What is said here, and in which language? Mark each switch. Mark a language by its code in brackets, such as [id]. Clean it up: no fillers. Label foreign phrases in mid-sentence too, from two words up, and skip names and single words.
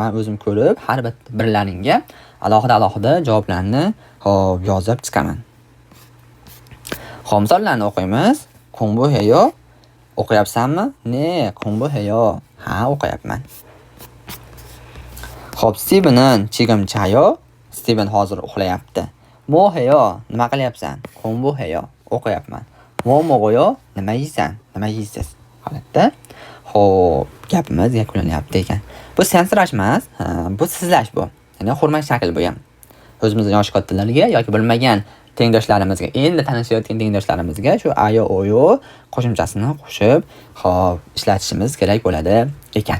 [uz] Men o'zim ko'rib, har birlaringga alohida javoblarni hop yozib chiqaman. Hop, misollarni o'qiymiz. [ko] 공부해요. o'qiyapsanmi? Ne, 공부해요. [uz] Ha, o'qiyapman. Hop, [ko] Steven은 지금 자요. [uz] Steven hozir uxlayapti. [ko] 뭐 해요? [uz] nima qilyapsan? [ko] 공부해요. o'qiyapman. 뭐 먹어요? [uz] nima yeysan? nima yeysiz? Holatda hop, gapimiz yakunlanyapti ekan. Bu sensirash emas, bu sizlash bu. Ya'ni hurmat shakli bu ham. O'zimizning yosh kattalarga yoki bilmagan tengdoshlarimizga, endi tanishayotgan tengdoshlarimizga shu ayo oyo qo'shimchasini qo'shib, hop, ishlatishimiz kerak bo'ladi ekan.